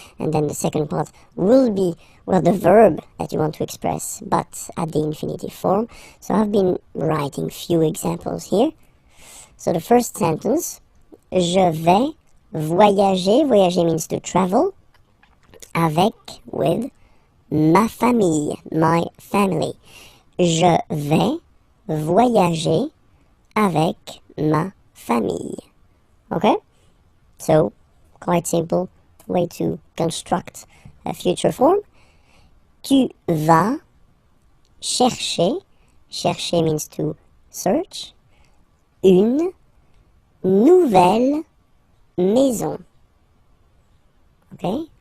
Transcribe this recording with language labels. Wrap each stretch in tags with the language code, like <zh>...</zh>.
<en>And then the second part will be, well, the verb that you want to express, but at the infinitive form. So I've been writing few examples here. So the first sentence,</en> <fr>je vais voyager.</fr> <en>Voyager means to travel. Avec, with,</en> <fr>ma famille,</fr> <en>my family.</en> <fr>Je vais voyager avec ma famille.</fr> <en>Okay? So, quite simple way to construct a future form.</en> <fr>Tu vas chercher.</fr> <en>Chercher means to search.</en> <fr>Une nouvelle maison. Okay?</fr>